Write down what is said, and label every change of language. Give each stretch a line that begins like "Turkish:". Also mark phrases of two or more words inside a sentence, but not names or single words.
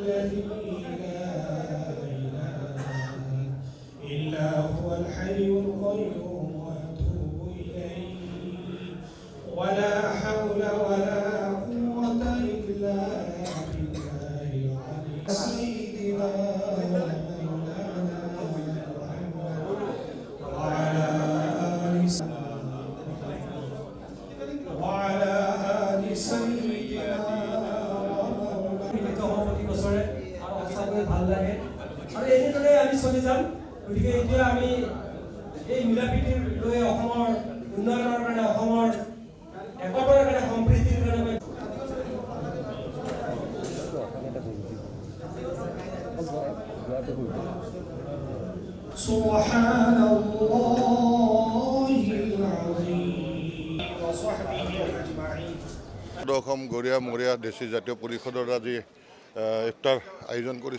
Arabic: إلا هو الحي القيوم وأتوب إليه ولا حول ولا قوة إلا بالله العلي سيدنا ومولانا محمد وعلى آل سيدنا
Assamese: ভাল লাগে আৰু এনেদৰে আমি চলি যাম। গতিকে এতিয়া আমি এই মিলাপ্ৰীতিৰ লৈ অসমৰ উন্নয়নৰ কাৰণে অসমৰ একতাৰ কাৰণে সম্প্ৰীতিৰ কাৰণে অসম গৰিয়া মৰিয়া দেশী জাতীয় পৰিষদৰ আজি ইফতাৰ আয়োজন কৰিছে।